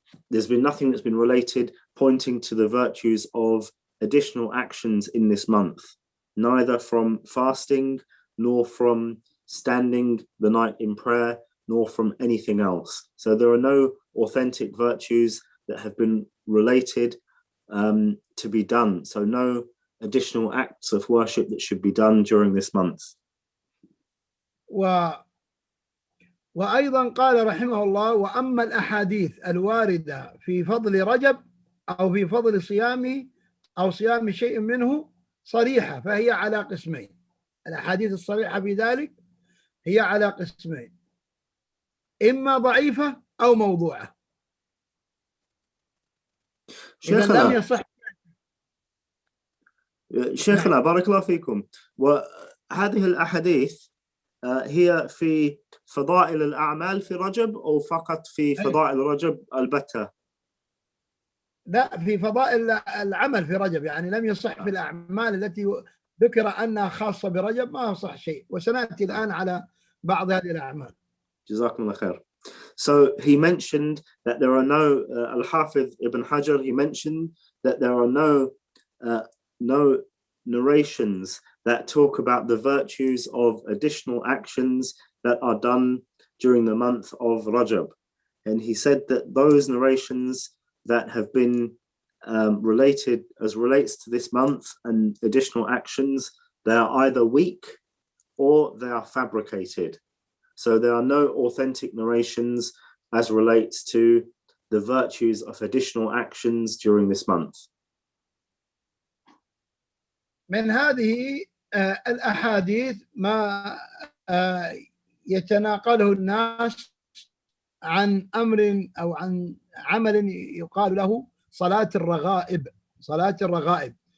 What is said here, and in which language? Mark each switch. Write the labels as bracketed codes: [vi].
[en] There's been nothing that's been related pointing to the virtues of additional actions in this month, neither from fasting, nor from standing the night in prayer, nor from anything else. So there are no authentic virtues that have been related to be done. So no additional acts of worship that should be done during this month. [ar] وأيضا قال رحمه الله وأما الأحاديث الواردة في فضل رجب أو في فضل صيامه أو صيام شيء منه صريحة فهي على قسمين. الأحاديث الصريحة في ذلك هي على قسمين، إما ضعيفة أو موضوعة. إذا لم يصح. شيخنا بارك الله فيكم، وهذه الأحاديث هي في فضائل الأعمال في رجب أو فقط في فضائل رجب البتة؟ لا، في فضائل العمل في رجب، يعني لم يصح في الأعمال التي ذكر أنها خاصة برجب، ما يصح شيء، وسنأتي الآن على بعض هذه الأعمال. جزاكم الله خير. [en] So he mentioned that there are no, Al-Hafiz Ibn Hajar, he mentioned that there are no narrations that talk about the virtues of additional actions that are done during the month of Rajab. And he said that those narrations that have been related as relates to this month and additional actions, they are either weak or they are fabricated. So there are no authentic narrations as relates to the virtues of additional actions during this month. [ar] من هذه الأحاديث ما يتناقله الناس عن أمر أو عن عمل يقال له صلاة الرغائب، صلاة الرغائب،